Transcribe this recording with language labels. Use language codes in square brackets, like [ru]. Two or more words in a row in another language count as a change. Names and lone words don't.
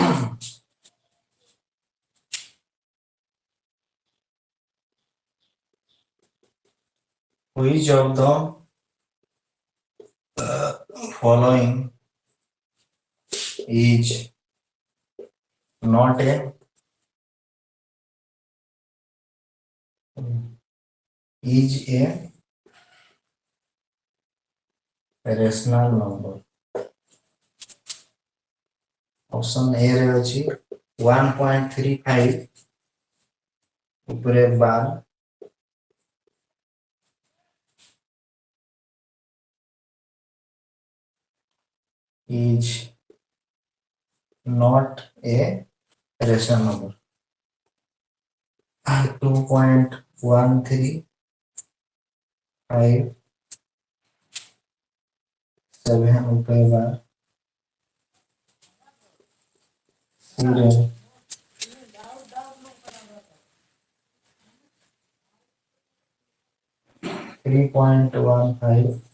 [en] Which of the following is not a rational number? [or] ଅପ୍ସନ ଏ ରେ ଅଛି 1.35 ଉପରେ 12 [en] is not a rational number। [or] 2.135 7 ऊपरे 12 3.15